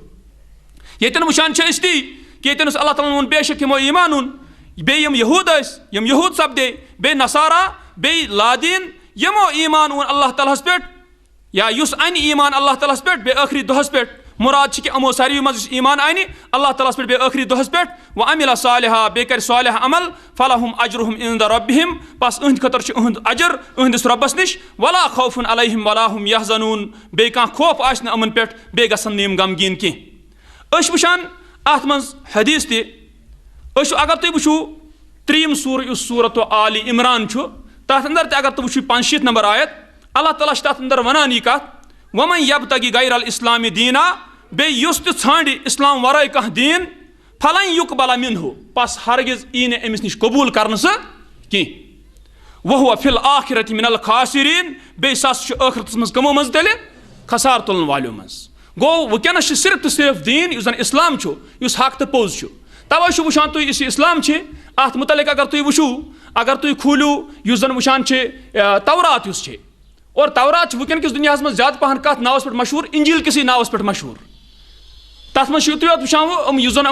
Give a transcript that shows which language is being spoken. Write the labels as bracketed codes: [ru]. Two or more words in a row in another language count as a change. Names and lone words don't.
[ks] کرُن چھُ ییٚتٮ۪ن وٕچھان چھِ أسۍ تی کہ یتنس اللہ تعالیٰ وون بے شک یمو ایمان اون بیٚیہِ یِم یہوٗد ٲسۍ یِم یہوٗد سپدے بیٚیہِ نصارا بیٚیہِ لادیٖن یِمو ایمان اون اللہ تعالیٰ ہس پٮ۪ٹھ یا یُس انہِ ایمان اللہ تعالیٰ ہس پٮ۪ٹھ بیٚیہِ ٲخری دۄہس پٮ۪ٹھ مراد چھِ کہ یِمو ساروی منٛز یُس ایمان انہِ اللہ تعالیٰ ہس پٮ۪ٹھ بیٚیہِ ٲخری دۄہس پٮ۪ٹھ [ar] وعمل صالحا [ks] بیٚیہِ کرِ صالح عمل [ar] فلہم اجرہم عند ربہم [ks] بس أہنٛدِ خٲطرٕ چھُ أہُنٛد اجر أہنٛدِس رۄبس نِش [ar] ولا خوف علیہم ولا ہم یحزنون [ks] بیٚیہِ کانٛہہ خوف آسہِ نہٕ یِمن پٮ۪ٹھ بیٚیہِ گژھن نہٕ یِم غمگیٖن کینٛہہ أسۍ چھِ وٕچھان اتھ منٛز حدیث تہِ أسۍ چھُ اگر تُہۍ وٕچھِو 3 سورہ یُس سورۃ آلِ عمران چھُ تتھ اندر تہِ اگر تُہۍ وٕچھِو 65 نمبر آیت اللہ تعالیٰ چھُ تتھ اندر ونان یہِ کتھ [ar] ومن یبتغی غیر الاسلام دینا [ks] بیٚیہِ یُس تہِ ژھانڈِ اسلام ورٲے کانٛہہ دیٖن [ar] فلن یقبل منہ [ks] پس ہرگز یی نہٕ أمِس نِش قبوٗل کرنہٕ سُہ کینٛہہ [ar] وہو فی الآخرۃ من الخاسرین [ks] بیٚیہِ سُہ ہسا چھُ ٲخرتس منٛز کٕمو منٛز تیٚلہِ خسار تُلن والیو منٛز گوٚو وٕنکیٚنس چھُ صرف تہٕ صرف دیٖن یُس زن اسلام چھُ یُس حق تہٕ پوٚز چھُ توے چھُ وٕچھان تُہۍ یُس یہِ اسلام چھِ اتھ متعلق اگر تُہۍ وٕچھِو اگر تُہۍ کھوٗلِو یُس زن وٕچھان چھِ تورات یُس چھِ اور تورات چھِ وٕنکیٚن کِس دُنیاہس منٛز زیادٕ پہن کتھ ناوس پٮ۪ٹھ مشہوٗر انجیٖل کِسٕے ناوس پٮ۪ٹھ مشہوٗر تتھ منٛز چھُ یُتُے یوت وٕچھان یُس زن